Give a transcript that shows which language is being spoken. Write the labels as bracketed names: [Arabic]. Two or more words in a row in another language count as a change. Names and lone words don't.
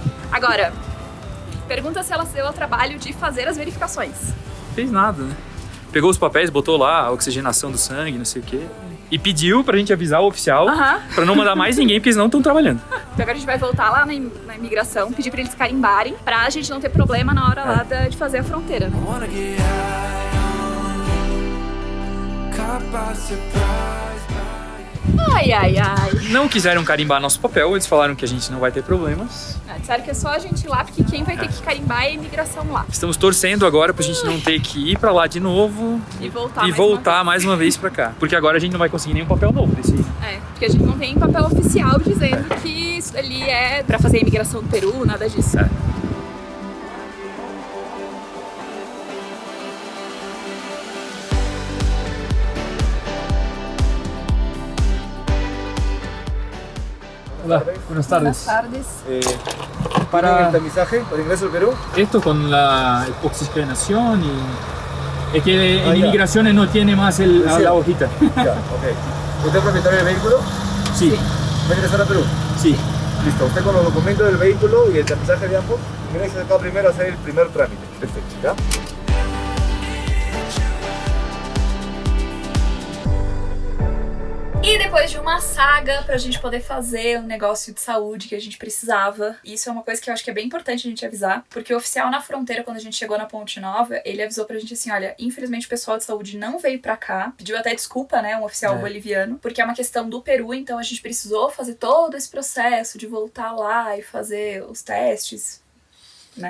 [Portuguese] Agora, pergunta se ela se deu ao trabalho de fazer as verificações. Fez nada, né? Pegou os papéis, botou lá a oxigenação do sangue, não sei o quê. E pediu pra gente avisar o oficial Aham. pra não mandar mais ninguém, porque eles não estão trabalhando. Então agora a gente vai voltar lá na imigração, pedir pra eles carimbarem, pra gente não ter problema na hora lá de fazer a fronteira, né? [English] I wanna get high on, caught by surprise. [Portuguese] Ai, ai, ai. não quiseram carimbar nosso papel, eles falaram que a gente não vai ter problemas. Disseram que é só a gente ir lá, porque quem vai ter que carimbar é a imigração lá. Estamos torcendo agora pra gente não ter que ir pra lá de novo E voltar mais uma vez pra cá. Porque agora a gente não vai conseguir nenhum papel novo desse aí. Porque a gente não tem papel oficial dizendo que isso ali é pra fazer a imigração do Peru, nada disso. [Spanish] Hola, buenas tardes. tardes. ¿Para el tamizaje para ingreso al Perú? Esto con la oxigenación y es que en ya. inmigraciones no tiene más la hojita. Ya, ok. ¿Usted es propietario del vehículo? Sí, ¿Va a ingresar a Perú? sí. Listo, usted con los documentos del vehículo y el tamizaje de ambos, ingresa acá primero a hacer el primer trámite. Perfecto, ¿ya? [Portuguese] E depois de uma saga pra gente poder fazer um negócio de saúde que a gente precisava, e isso é uma coisa que eu acho que é bem importante a gente avisar, porque o oficial na fronteira, quando a gente chegou na Ponte Nova, ele avisou pra gente assim, olha, infelizmente o pessoal de saúde não veio pra cá, pediu até desculpa, né, um oficial boliviano, porque é uma questão do Peru, então a gente precisou fazer todo esse processo de voltar lá e fazer os testes, né?